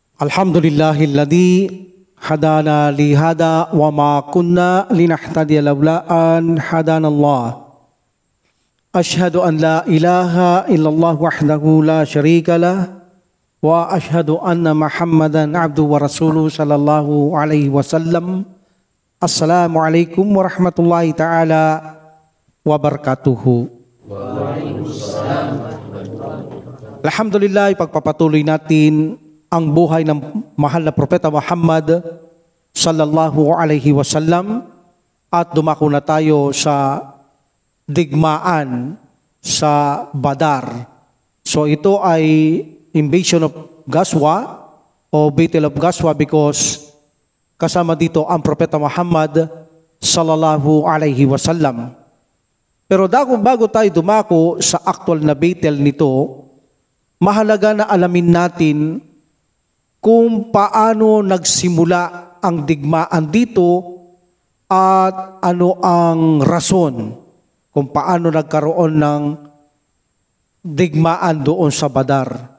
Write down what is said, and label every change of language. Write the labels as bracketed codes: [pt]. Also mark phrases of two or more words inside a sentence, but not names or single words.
[ar] الحمد لله الذي هدانا لهذا وما كنا لنهتدي لولا أن هدانا الله. أشهد أن لا إله إلا الله وحده لا شريك له وأشهد أن محمدا عبده ورسوله صلى الله عليه وسلم. السلام عليكم ورحمة الله تعالى وبركاته. Alhamdulillah, [tl] ipagpapatuloy natin ang buhay ng mahal na Propeta Muhammad [ar] صلى الله عليه وسلم [tl] at dumako na tayo sa digmaan sa Badar. So ito ay [en] invasion of Ghazwa [tl] o [en] Battle of Ghazwa [tl] because kasama dito ang Propeta Muhammad [ar] صلى الله عليه وسلم. [tl] Pero bago tayo dumako sa actual na battle nito, mahalaga na alamin natin kung paano nagsimula ang digmaan dito at ano ang rason kung paano nagkaroon ng digmaan doon sa Badar.